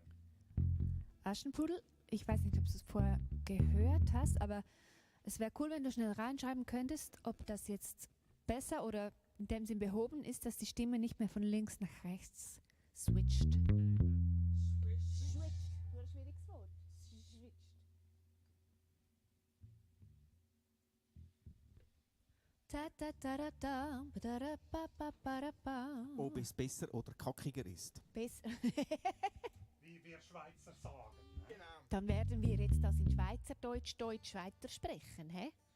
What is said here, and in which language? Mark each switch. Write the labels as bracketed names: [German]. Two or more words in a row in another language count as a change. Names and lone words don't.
[German] Aschenpudel, ich weiß nicht, ob du es vorher gehört hast, aber es wäre cool, wenn du schnell reinschreiben könntest, ob das jetzt besser oder in dem Sinn behoben ist, dass die Stimme nicht mehr von links nach rechts switcht. Switcht. Nur ein schwieriges Wort. Switcht. Ta ta ta ta ta, ba da da ba ba ba da ba. Ob es besser oder kackiger ist. Besser. Wie wir Schweizer sagen. Ne? Genau. Dann werden wir jetzt das in Schweizerdeutsch weiter sprechen, hä?